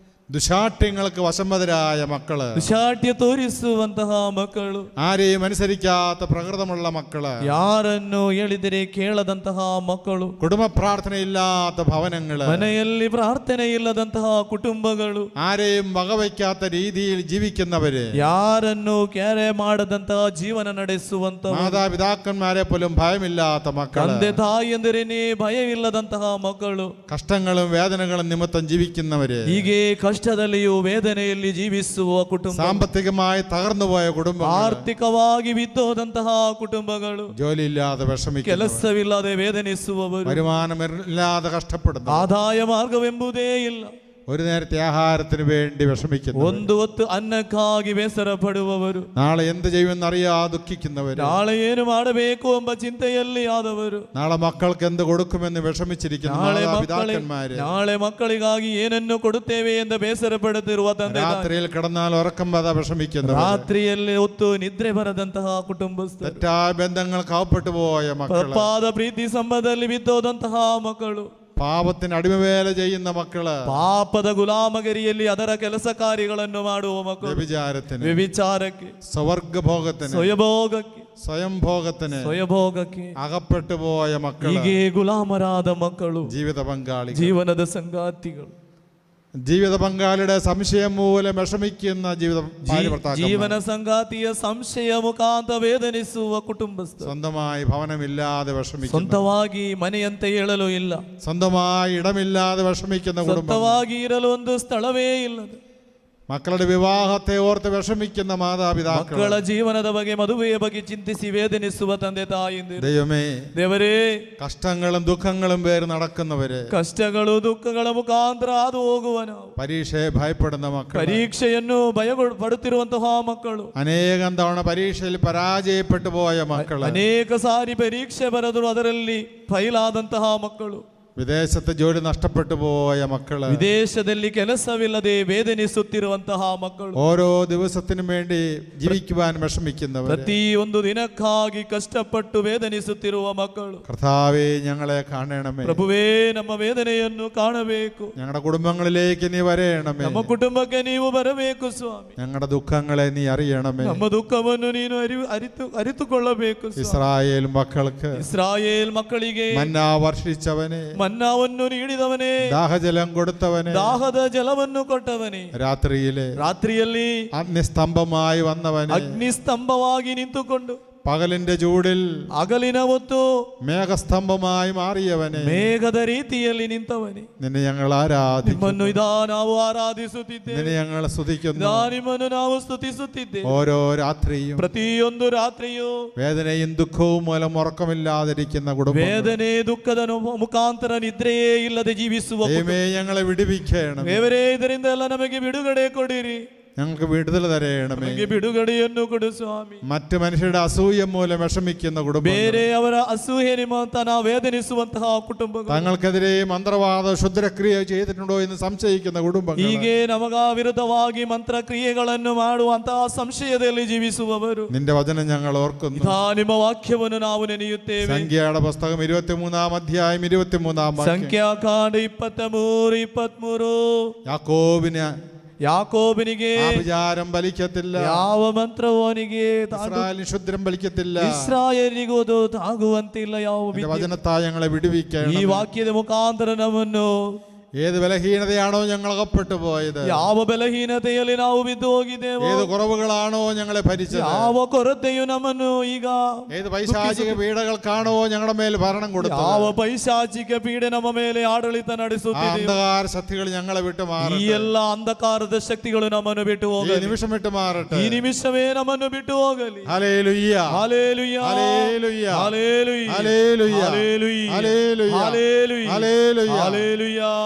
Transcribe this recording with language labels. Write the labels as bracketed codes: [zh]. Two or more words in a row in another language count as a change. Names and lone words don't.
[ml] ദുശാഠ്യങ്ങൾക്ക് വശംവദരായ മക്കള്, [kn] ದುಶಾಠ್ಯ ತೋರಿಸುವಂತಹ ಮಕ್ಕಳು, [ml] ആരെയും അനുസരിക്കാത്ത പ്രകൃതമുള്ള മക്കള്, [kn] ಯಾರನ್ನು ಹೇಳಿದರೆ ಕೇಳದಂತಹ ಮಕ್ಕಳು, [ml] കുടുംബ പ്രാർത്ഥനയില്ലാത്ത ഭവനങ്ങള്, [kn] ಮನೆಯಲ್ಲಿ ಪ್ರಾರ್ಥನೆ ಇಲ್ಲದಂತಹ ಕುಟುಂಬಗಳು, [ml] ആരെയും വകവയ്ക്കാത്ത രീതിയിൽ ജീവിക്കുന്നവര്, [kn] ಯಾರನ್ನು ಕ್ಯಾರೆ ಮಾಡದಂತಹ ಜೀವನ ನಡೆಸುವಂತ [ml] മാതാപിതാക്കന്മാരെ പോലും ഭയമില്ലാത്ത മക്കള്, [kn] ತಂದೆ ತಾಯಿಯಂದಿರೇನೆ ಭಯವಿಲ್ಲದಂತಹ ಮಕ್ಕಳು, [ml] കഷ്ടങ്ങളും വേദനകളും നിമിത്തം ജീവിക്കുന്നവര്, [kn] ಹೀಗೆ ಕಷ್ಟದಲ್ಲಿಯೂ ವೇದನೆಯಲ್ಲಿ ಜೀವಿಸುವ ಕುಟುಂಬ, [ml] സാമ്പത്തികമായി തകർന്നുപോയ കുടുംബം, [kn] ಆರ್ಥಿಕವಾಗಿ ಬಿದ್ದೋದಂತಹ ಕುಟುಂಬಗಳು, [ml] ജോലിയില്ലാതെ വിഷമിക്കുന്ന, [kn] ಕೆಲಸವಿಲ್ಲದೆ ವೇದನಿಸುವವರು, [ml] വരുമാനമില്ലാതെ കഷ്ടപ്പെടുന്നു, [kn] ಆದಾಯ ಮಾರ್ಗವೆಂಬುದೇ ಇಲ್ಲ, [ml] ഒരു നേരത്തെ ആഹാരത്തിന് വേണ്ടി വിഷമിക്കുന്നു, [kn] ಒಂದು ಹೊತ್ತು ಅನ್ನಕ್ಕಾಗಿ ಬೇಸರ ಪಡುವವರು, [ml] നാളെ എന്ത് ചെയ്യുമെന്നറിയാതെ ദുഃഖിക്കുന്നവര്, [kn] ನಾಳೆ ಏನು ಮಾಡಬೇಕು ಎಂಬ ಚಿಂತೆಯಲ್ಲಿ ಆದವರು, [ml] നാളെ മക്കൾക്ക് എന്ത് കൊടുക്കുമെന്ന് വിഷമിച്ചിരിക്കുന്ന മാതാപിതാക്കന്മാര്, [kn] ನಾಳೆ ಮಕ್ಕಳಿಗಾಗಿ ಏನನ್ನು ಕೊಡುತ್ತೇವೆ ಎಂದು ಬೇಸರ ಪಡುತ್ತಿರುವ ತಂದೆ, [ml] രാത്രിയിൽ കിടന്നാൽ ഉറക്കം വരാതെ വിഷമിക്കുന്നു, [kn] ರಾತ್ರಿಯಲ್ಲಿ ಹೊತ್ತು ನಿದ್ರೆ ಬರದಂತಹ ಕುಟುಂಬಸ್ಥರು, [ml] തെറ്റായ ബന്ധങ്ങൾക്ക് അകപ്പെട്ടു പോയ മക്കൾ, [kn] ತಪ್ಪಾದ ಪ್ರೀತಿ ಸಂಬಂಧದಲ್ಲಿ ಬಿದ್ದೋದಂತಹ ಮಕ್ಕಳು, [ml] പാപത്തിന് അടിമവേല ചെയ്യുന്ന മക്കള്, [kn] ಪಾಪದ ಗುಲಾಮಗಿರಿಯಲ್ಲಿ ಅದರ ಕೆಲಸ ಕಾರ್ಯಗಳನ್ನು ಮಾಡುವ ಮಕ್ಕಳು, [ml] വ്യഭിചാരത്തിന്, [kn] ವ್ಯಭಿಚಾರಕ್ಕೆ, [ml] സ്വവർഗഭോഗത്തിന്, [kn] ಸ್ವಯಭೋಗಕ್ಕೆ, [ml] സ്വയംഭോഗത്തിന് [kn] ಸ್ವಯಭೋಗಕ್ಕೆ [ml] അകപ്പെട്ടു പോയ മക്കൾ, [kn] ಹೀಗೆ ಗುಲಾಮರಾದ ಮಕ್ಕಳು, [ml] ജീവിത പങ്കാളി, [kn] ಜೀವನದ ಸಂಗಾತಿಗಳು, [ml] ജീവിത പങ്കാളിയുടെ സംശയം മൂലം വിഷമിക്കുന്ന [kn] ಜೀವನ ಸಂಗಾತಿಯ ಸಂಶಯ ಮುಖಾಂತರ ವೇದನಿಸುವ ಕುಟುಂಬಸ್ಥರು, [ml] സ്വന്തമായി ഭവനമില്ലാതെ വിഷമിക്കുന്ന, [kn] ಸ್ವಂತವಾಗಿ ಮನೆಯಂತೆ ಹೇಳಲು ಇಲ್ಲ, [ml] സ്വന്തമായി ഇടമില്ലാതെ വിഷമിക്കുന്ന കുടുംബം, [kn] ಸ್ವಂತವಾಗಿ ಇರಲು ಒಂದು ಸ್ಥಳವೇ ಇಲ್ಲದೆ, [ml] മക്കളുടെ വിവാഹത്തെ ഓർത്ത് വിഷമിക്കുന്ന മാതാപിതാക്കൾ, [kn] ಮಕ್ಕಳ ಜೀವನದ ಬಗ್ಗೆ ಮದುವೆಯ ಬಗ್ಗೆ ಚಿಂತಿಸಿ ವೇದನಿಸುವ ತಂದೆ ತಾಯಿಯಂದಿರು, [ml] ദൈവമേ, [kn] ದೇವರೇ, [ml] കഷ്ടങ്ങളും ദുഃഖങ്ങളും പേര് നടക്കുന്നവര്, [kn] ಕಷ್ಟಗಳು ದುಃಖಗಳ ಮುಖಾಂತರ ಹಾದು ಹೋಗುವ ನಾವು, [ml] പരീക്ഷയെ ഭയപ്പെടുന്ന മക്കൾ, [kn] ಪರೀಕ್ಷೆಯನ್ನು ಭಯಪಡುತ್ತಿರುವಂತಹ ಮಕ್ಕಳು, [ml] അനേകം തവണ പരീക്ഷയിൽ പരാജയപ്പെട്ടു പോയ മക്കൾ, [kn] ಅನೇಕ ಸಾರಿ ಪರೀಕ್ಷೆ ಬರೆದರು ಅದರಲ್ಲಿ ಫೈಲಾದಂತಹ ಮಕ್ಕಳು, [ml] വിദേശത്ത് ജോലി നഷ്ടപ്പെട്ടു പോയ മക്കള്, [kn] ವಿದೇಶದಲ್ಲಿ ಕೆಲಸವಿಲ್ಲದೆ ವೇದನಿಸುತ್ತಿರುವಂತಹ ಮಕ್ಕಳು, [ml] ഓരോ ദിവസത്തിനും വേണ്ടി ജീവിക്കുവാൻ വിഷമിക്കുന്നവർ, [kn] ಪ್ರತಿಯೊಂದು ದಿನಕ್ಕಾಗಿ ಕಷ್ಟಪಟ್ಟು ವೇದನಿಸುತ್ತಿರುವ ಮಕ್ಕಳು, [ml] കർത്താവേ ഞങ്ങളെ കാണണമേ, [kn] ಪ್ರಭುವೇ ನಮ್ಮ ವೇದನೆಯನ್ನು ಕಾಣಬೇಕು, [ml] ഞങ്ങളുടെ കുടുംബങ്ങളിലേക്ക് നീ വരയണമേ, [kn] ನಮ್ಮ ಕುಟುಂಬಕ್ಕೆ ನೀವು ಬರಬೇಕು ಸ್ವಾಮಿ, [ml] ഞങ്ങളുടെ ദുഃഖങ്ങളെ നീ അറിയണമേ, [kn] ನಮ್ಮ ದುಃಖವನ್ನು ನೀನು ಅರಿತುಕೊಳ್ಳಬೇಕು ಸ್ವಾಮಿ. [ml] ഇസ്രായേൽ മക്കൾക്ക് [kn] ಇಸ್ರಾಯೇಲ್ ಮಕ್ಕಳಿಗೆ [ml] മന്നാ വർഷിച്ചവനെ, [kn] ಮನ್ನಾವನ್ನು ನೀಡಿದವನೇ, [ml] ദാഹജലം കൊടുത്തവനെ, [kn] ದಾಹದ ಜಲವನ್ನು ಕೊಟ್ಟವನೇ, ರಾತ್ರಿಯಲ್ಲಿ [ml] അഗ്നിസ്തംഭമായി വന്നവനെ, [kn] ಅಗ್ನಿಸ್ತಂಭವಾಗಿ ನಿಂತುಕೊಂಡು [ml] പകലിന്റെ ചൂടിൽ [kn] ಹಗಲಿನ ಹೊತ್ತು [ml] മേഘസ്തംഭമായി മാറിയവനെ, [kn] ಮೇಘದ ರೀತಿಯಲ್ಲಿ ನಿಂತವನೇ, [ml] നിന്നെ ഞങ്ങൾ ആരാധിക്കുന്നു, [kn] ನಿಮ್ಮನ್ನು ನಾವು ಆರಾಧಿಸುತ್ತಿದ್ದೇವೆ, [ml] നിന്നെ ഞങ്ങൾ സ്തുതിക്കുന്നു, [kn] ನಿಮ್ಮನ್ನು ನಾವು ಸ್ತುತಿಸುತ್ತಿದ್ದೇವೆ. [ml] ഓരോ രാത്രിയും [kn] ಪ್ರತಿಯೊಂದು ರಾತ್ರಿಯೂ [ml] വേദനയും ദുഃഖവും മൂലം ഉറക്കമില്ലാതിരിക്കുന്ന കുടുംബം, [kn] ವೇದನೆ ದುಃಖದ ಮುಖಾಂತರ ನಿದ್ರೆಯೇ ಇಲ್ಲದೆ ಜೀವಿಸುವ [ml] ദൈവമേ ഞങ്ങളെ വിടുവിക്കണം, [kn] ದೇವರೇ ಇದರಿಂದ ಎಲ್ಲ ನಮಗೆ ಬಿಡುಗಡೆ ಕೊಡಿರಿ, [ml] ഞങ്ങൾക്ക് വിടുതൽ തരയണമേ, [kn] ಬಿಡುಗಡೆಯನ್ನು ಕೊಡು ಸ್ವಾಮಿ. [ml] മറ്റു മനുഷ്യരുടെ അസൂയ മൂലം വിഷമിക്കുന്ന കുടുംബം, [kn] ಬೇರೆಯವರ ಅಸೂಯೆ ನಿಮಿತ್ತ ನಾವು ವೇದನಿಸುವಂತಹ ಕುಟುಂಬಗಳು, [ml] തങ്ങൾക്കെതിരെ മന്ത്രവാദ ക്ഷുദ്രക്രിയ ചെയ്തിട്ടുണ്ടോ എന്ന് സംശയിക്കുന്ന കുടുംബങ്ങൾ, [kn] ಹೀಗೆ ನಮಗ ವಿರುದ್ಧವಾಗಿ ಮಂತ್ರಕ್ರಿಯೆಗಳನ್ನು ಮಾಡುವಂತಹ ಸಂಶಯದಲ್ಲಿ ಜೀವಿಸುವವರು, [ml] നിന്റെ വചനം ഞങ്ങൾ ഓർക്കുന്നു, [kn] ನಿಮ್ಮ ವಾಕ್ಯವನ್ನು ನಾವು ನೆನೆಯುತ್ತೇವೆ. [ml] സംഖ്യയുടെ പുസ്തകം 23-ാം അധ്യായം 23-ാം വാക്യം, [kn] ಸಂಖ್ಯಾಕಾಂಡ 23 ಯಾಕೋಬನಿಗೆ [ml] വിചാരം ഫലിക്കത്തില്ല, [kn] ಯಾವ ಮಂತ್ರವೂ ಅವನಿಗೆ [ml] ഇസ്രായേലിന് ക്ഷുദ്രം ഫലിക്കത്തില്ല, [kn] ಇಸ್ರಾಯೇಲಿಗೂ ಅದು ತಾಗುವಂತಿಲ್ಲ. ಯಾವ [ml] വചനത്താൽ ഞങ്ങളെ വിടുവിക്കണം, [kn] ಈ ವಾಕ್ಯದ ಮುಖಾಂತರ ನಮ್ಮನ್ನು [ml] ഏത് ബലഹീനതയാണോ ഞങ്ങൾ അകപ്പെട്ടു പോയത്, [kn] ಯಾವ ಬಲಹೀನತೆಯಲ್ಲಿ ನಾವು ಬಿದ್ದು ಹೋಗಿದ್ದೇವೆ, [ml] ഏത് കുറവുകളാണോ ഞങ്ങളെ ഭരിച്ചത്, [kn] ಯಾವ ಕೊರತೆಯು ನಮ್ಮನ್ನು ಈಗ [ml] ഏത് പൈശാചിക പീഡകൾക്കാണോ ഞങ്ങളുടെ മേൽ ഭരണം കൊടുത്തത്, [kn] ಯಾವ ಪೈಶಾಚಿಕ ಪೀಡೆ ನಮ್ಮ ಮೇಲೆ ಆಡಳಿತ ನಡೆಸುತ್ತಿದೆ, [ml] അന്ധകാര ശക്തികൾ ഞങ്ങളെ വിട്ടു മാറട്ടെ, [kn] ಈ ಎಲ್ಲ ಅಂಧಕಾರದ ಶಕ್ತಿಗಳು ನಮ್ಮನ್ನು ಬಿಟ್ಟು ಹೋಗಲಿ, [ml] ഈ നിമിഷം വിട്ടു മാറട്ടെ, [kn] ಈ ನಿಮಿಷವೇ ನಮ್ಮನ್ನು ಬಿಟ್ಟು ಹೋಗಲಿ. [ml] ഹല്ലേലൂയ, ഹല്ലേലൂയ, ഹല്ലേലൂയ, ഹല്ലേലൂയ, ഹല്ലേലൂയ, ഹല്ലേലൂയ, ഹല്ലേലൂയ, ഹല്ലേലൂയ, ഹല്ലേലൂയ.